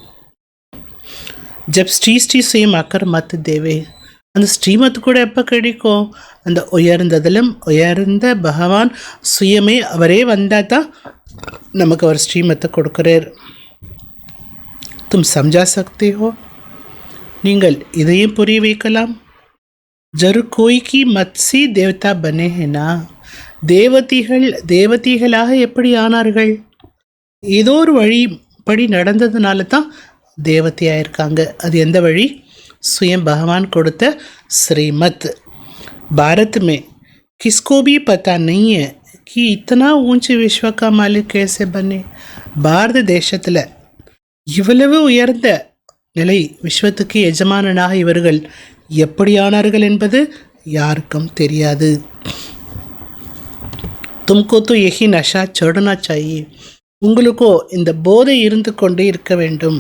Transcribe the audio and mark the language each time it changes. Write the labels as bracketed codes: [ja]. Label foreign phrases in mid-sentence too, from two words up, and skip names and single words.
[hi] जब श्री स्वयं आकर मत देवे, [ta] அந்த ஸ்ரீமத் கூட எப்போ கிடைக்கும்? அந்த உயர்ந்ததிலும் உயர்ந்த பகவான் சுயமே அவரே வந்தால் தான் நமக்கு அவர் ஸ்ரீமத்தை கொடுக்குறார். [hi] तुम समझा सकती हो, [ta] நீங்கள் இதையும் புரிய வைக்கலாம். [hi] जरूर कोई की मत से देवता बने हैं ना. [ta] தேவதைகளாக எப்படி ஆனார்கள்? ஏதோ ஒரு வழிப்படி நடந்ததுனால தான் தேவதையாக இருக்காங்க. அது எந்த வழி? [hi] स्वयं भगवान கொடுத்த श्रीमत. भारत में किसको भी पता नहीं है कि इतना ऊंचे विश्व का मालिक कैसे बने. [ta] பாரத தேசத்தில் இவ்வளவு உயர்ந்த நிலை, விஸ்வத்துக்கு எஜமானனாக இவர்கள் எப்படியானார்கள் என்பது யாருக்கும் தெரியாது. [hi] तुमको तो यही नशा चढ़ना चाहिए, [ta] உங்களுக்கோ இந்த போதை இருந்து கொண்டே இருக்க வேண்டும்.